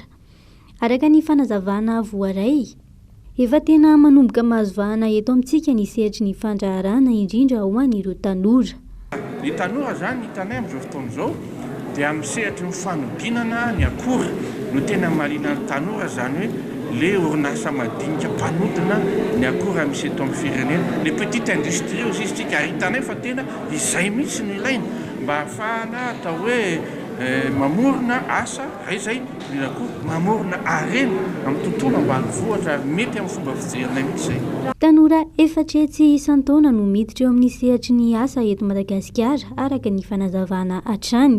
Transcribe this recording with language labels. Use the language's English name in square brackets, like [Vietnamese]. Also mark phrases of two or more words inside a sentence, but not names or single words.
[Malagasy] Araka ny fanazavana voaray efa tena manomboka mahazovahana eto amintsika ny sehatry ny fandraharahana indrindra ho an'ireo tanora. Ny tanora zany hitanay amin'izao fotoana izao dia amin'ny sehatry ny fanodinana ny akora no tena mahaliana ny tanora zany hoe le orinasa madinika mpanodina ny akora misy eto amin'ny firenena [French] le petite industrie aussi [Malagasy] isika hitanay fa tena izay mihitsy no ilaina mba ahafahana atao hoe mamorona asa izay mamorona arena amin'ny tontolo ambanivohitra mety amin'ny fomba fijerinay mihitsy zay. Tanora efatra etsy isan-taona no miditra eo amin'ny sehatry ny asa eto Madagasikara araka ny fanazavana hatrany.